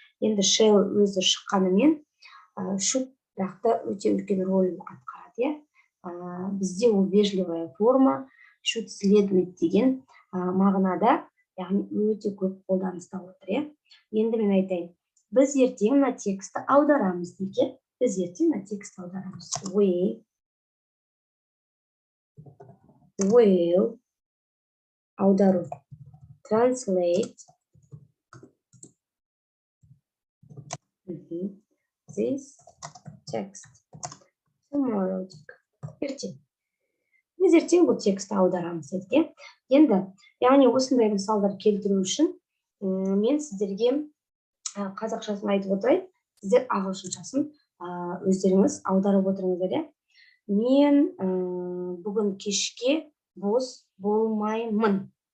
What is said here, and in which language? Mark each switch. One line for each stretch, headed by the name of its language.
Kazakh: Енді shall өзі шыққанымен should бірақ та өте үлкен рөл атқарады. Бізде ол
Russian: вежливая форма
Kazakh: should
Russian: следует
Kazakh: деген мағынада, яғни өте көп қолданыста отыр. Енді мен айтайын, біз ертең мына тексті аударамыз дейік. Біз ертең мына тексті аударамыз.
English: We will
Kazakh: аудару.
English: Translate this text tomorrow.
Kazakh: Ертең. Біз ертең бұл тексті аударамыз едік. Енді, яғни осындай мысалдар келтіру үшін мен сіздерге қазақшасын айтып отырайын. Сіздер ағылшыншасын өздеріңіз аударып отырыңыздар. Мен бүгін кешке бос болмаймын.